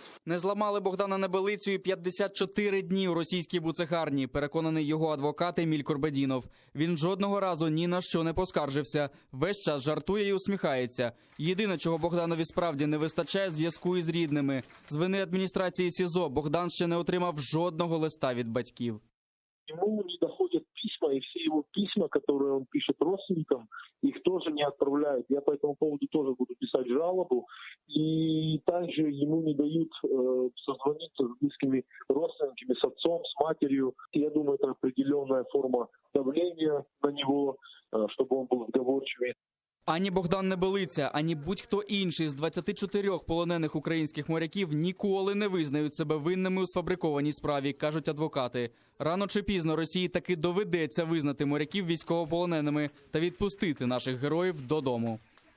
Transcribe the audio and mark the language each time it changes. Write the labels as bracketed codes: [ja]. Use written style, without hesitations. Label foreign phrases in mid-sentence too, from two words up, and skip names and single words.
[uk] Не зламали Богдана Небелицю і 54 дні у російській буцегарні, переконаний його адвокат Еміль Корбедінов. Він жодного разу ні на що не поскаржився. Весь час жартує і усміхається. Єдине, чого Богданові справді не вистачає – зв'язку із рідними. З вини адміністрації СІЗО Богдан ще не отримав жодного листа від батьків. [ru] Ему не доходят письма, и все его письма, которые он пишет родственникам, их тоже не отправляют. Я по этому поводу тоже буду писать жалобу. И также ему не дают созвониться с близкими родственниками, с отцом, с матерью. Я думаю, это определенная форма давления на него, чтобы он был сговорчивее. [uk] Ані Богдан Небелиця, ані будь-хто інший з 24 полонених українських моряків ніколи не визнають себе винними у сфабрикованій справі, кажуть адвокати. Рано чи пізно Росії таки доведеться визнати моряків військовополоненими та відпустити наших героїв додому.